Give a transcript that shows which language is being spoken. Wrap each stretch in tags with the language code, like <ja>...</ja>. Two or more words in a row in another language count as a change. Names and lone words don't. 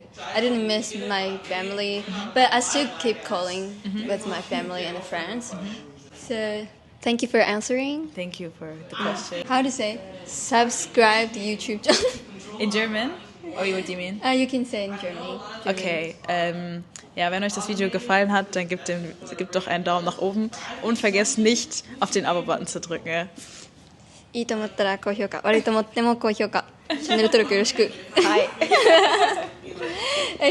<en>I didn't miss my family, but I still keep calling with my family and friends. So thank you for answering. Thank you for the question. How to say subscribe to YouTube channel? In German? Or what do you mean? You can say in German. Okay.</en> <de>Ja, wenn euch das Video gefallen hat, dann gebt doch einen Daumen nach oben und vergesst nicht, auf den Abo-Button zu drücken.</de> <ja>いいと思ったら高評価、悪いと思っても高評価、チャンネル登録よろしく。はい。</ja>